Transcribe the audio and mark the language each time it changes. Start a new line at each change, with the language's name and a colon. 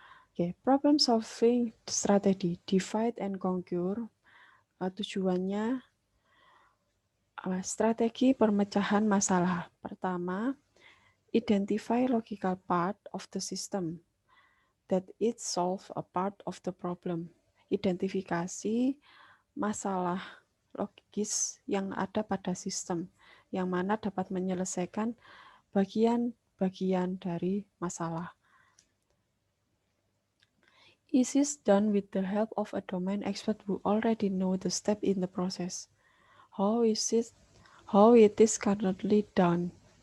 English: Oke, problem solving strategy, divide and conquer.
Indonesian: Tujuannya strategi pemecahan masalah. Pertama,
English: identify logical part of the system that it solve a part of the problem.
Indonesian: Identifikasi masalah logis yang ada pada sistem, yang mana dapat menyelesaikan bagian-bagian dari masalah.
English: Is this done with the help of a domain expert who already know the step in the process? How it is currently done?